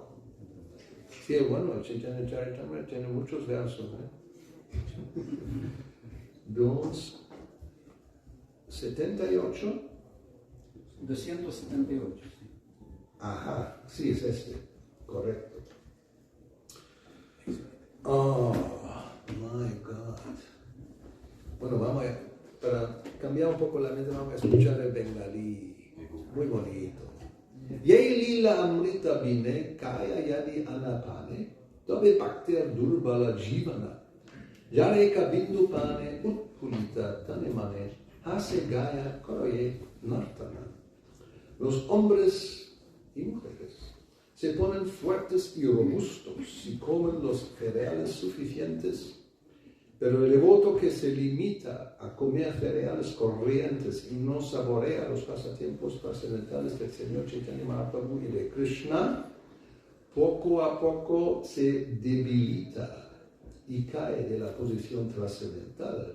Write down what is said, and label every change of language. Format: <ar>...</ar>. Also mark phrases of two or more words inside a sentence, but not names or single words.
<es>Sí, bueno, el Chaitanya Charitamrita tiene muchos versos, 278. 278, sí. Ajá, sí, es este, correcto.</es> <en>Oh, my God.</en> <es>Bueno, para cambiar un poco la mente, vamos a escuchar el bengalí. Muy bonito.</es> <bn>যে লীলা অমৃত বিনে কায় যদি অন্নপানে তবে ভক্তির দুর্বল জীবন যারে কবিন্দু পানে উৎফুল্লিত তনুমনে হাসে গায় করয়ে নর্তন.</bn> <es>Los hombres y mujeres se ponen fuertes y robustos si comen los cereales suficientes, pero el devoto que se limita a comer cereales corrientes y no saborea los pasatiempos trascendentales del Señor Chaitanya Mahaprabhu y de Krishna, poco a poco se debilita y cae de la posición trascendental.</es>